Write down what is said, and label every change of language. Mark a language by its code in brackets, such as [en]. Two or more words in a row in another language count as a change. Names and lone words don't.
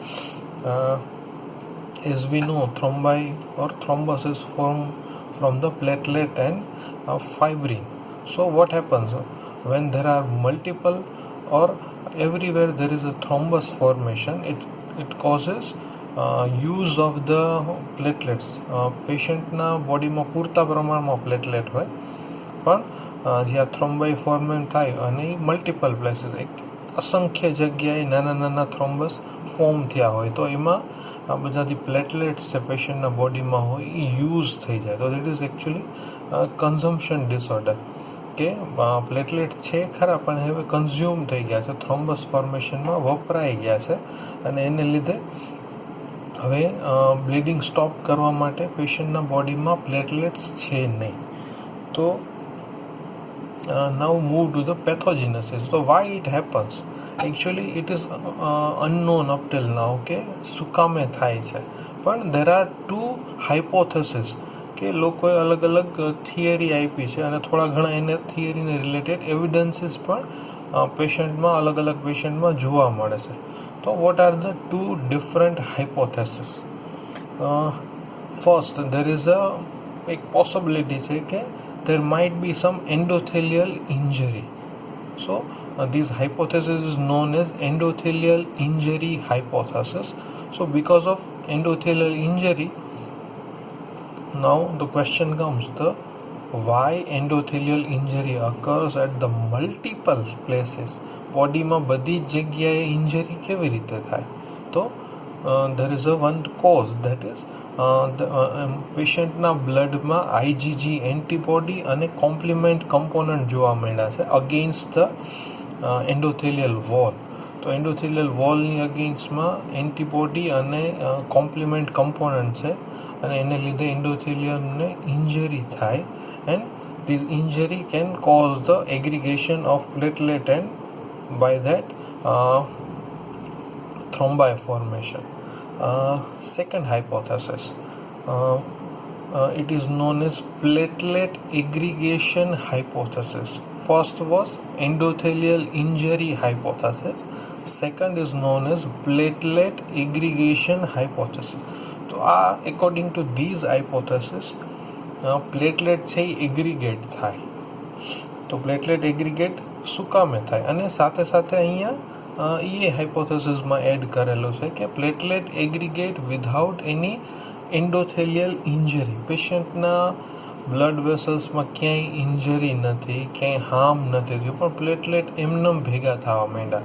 [en] As we know, thrombi or thrombus is formed from the platelet and fibrin. So what happens when there are multiple or everywhere there is a thrombus formation? It causes use of the platelets. [gu] પેશન્ટના બોડીમાં પૂરતા પ્રમાણમાં પ્લેટલેટ હોય, પણ જ્યાં થ્રોમ્બાઈ ફોર્મેશન થાય અને એ મલ્ટિપલ પ્લેસીસ, એક અસંખ્ય જગ્યાએ નાના થ્રોમ્બસ ફોર્મ થયા હોય, તો એમાં બધાથી પ્લેટલેટ્સ છે પેશન્ટના બોડીમાં હોય એ યુઝ થઈ જાય. તો [en] that is actually consumption disorder, [gu] કે પ્લેટલેટ છે ખરા પણ હવે કન્ઝ્યુમ થઈ ગયા છે, થ્રોમ્બસ ફોર્મેશનમાં વપરાઈ ગયા છે, અને એને લીધે હવે બ્લીડિંગ સ્ટોપ કરવા માટે પેશન્ટના બોડીમાં પ્લેટલેટ્સ છે નહીં. [en] તો now move to the pathogenesis. So why it happens? Actually it is unknown up till now [gu] કે શું કામે થાય છે, પણ [en] there are two hypotheses [gu] કે લોકોએ અલગ અલગ થિયરી આપી છે, અને થોડા ઘણા એને થિયરીને રિલેટેડ એવિડન્સીસ પણ પેશન્ટમાં અલગ અલગ પેશન્ટમાં જોવા મળે છે. [en] તો what are the two different hypotheses? First, there is [gu] એક possibility છે [en] કે there might be some endothelial injury. So this hypothesis is known as endothelial injury hypothesis. So because of endothelial injury, now the question comes, the why endothelial injury occurs at the multiple places. [gu] બોડીમાં બધી જ જગ્યાએ ઇન્જરી કેવી રીતે થાય? તો [en] there is a one cause, that is [gu] પેશન્ટના બ્લડમાં IgG એન્ટીબોડી અને કોમ્પ્લિમેન્ટ કમ્પોનન્ટ જોવા મળ્યા છે [en] against the endothelial wall. [gu] તો એન્ડોથેલિયલ વોલની અગેન્સ્ટમાં એન્ટીબોડી અને કોમ્પ્લિમેન્ટ કમ્પોનન્ટ છે, અને એને લીધે એન્ડોથેલિયમને ઇન્જરી થાય, એન્ડ [en] this injury can cause the aggregation of platelet and by that thrombi formation. Second hypothesis, it is known as platelet aggregation hypothesis. First was endothelial injury hypothesis. Second is known as platelet aggregation hypothesis. [gu] તો [en] according to these hypothesis, [gu] પ્લેટલેટ છે એ એગ્રીગેટ થાય. તો પ્લેટલેટ એગ્રીગેટ શું કામે થાય? અને સાથે સાથે અહીંયા એ હાઇપોથેસિસમાં એડ કરેલું છે કે પ્લેટલેટ એગ્રીગેટ [en] without any endothelial injury. [gu] પેશન્ટના બ્લડ વેસલ્સમાં ક્યાંય ઇન્જરી નથી, ક્યાંય હાર્મ નથી થયું, પણ પ્લેટલેટ એમનેમ ભેગા થવા માંડ્યા.